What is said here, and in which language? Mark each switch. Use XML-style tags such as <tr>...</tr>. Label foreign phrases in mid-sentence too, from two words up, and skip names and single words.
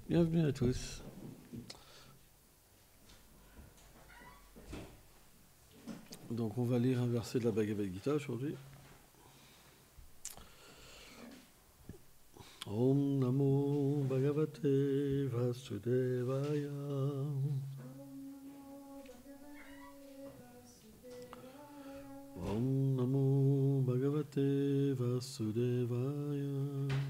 <fr>Bienvenue à tous. Donc on va lire un verset de la Bhagavad Gita aujourd'hui.</fr> <sa>ॐ नमो भगवते वासुदेवाय. ॐ नमो भगवते वासुदेवाय.</sa>